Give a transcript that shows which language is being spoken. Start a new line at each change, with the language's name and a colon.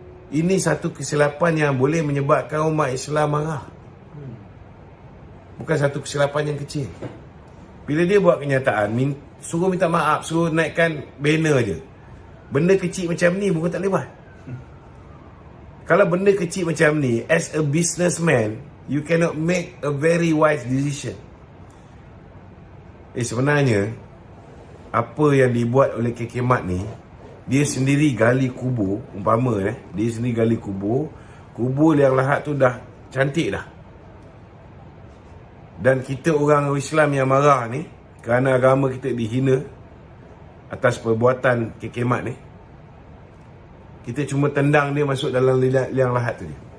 Malay: Ini satu kesilapan yang boleh menyebabkan umat Islam marah. Bukan satu kesilapan yang kecil. Bila dia buat kenyataan, suruh minta maaf, suruh naikkan banner je. Benda kecil macam ni bukan tak boleh buat. Kalau benda kecil macam ni,
English: as a businessman, you cannot make a very wise decision.
Malay: Sebenarnya, apa yang dibuat oleh KK Mat ni, dia sendiri gali kubur, umpama dia sendiri gali kubur yang lahat tu dah cantik dah. Dan kita orang Islam yang marah ni kerana agama kita dihina atas perbuatan KK Mat ni, kita cuma tendang dia masuk dalam liang lahat tu je.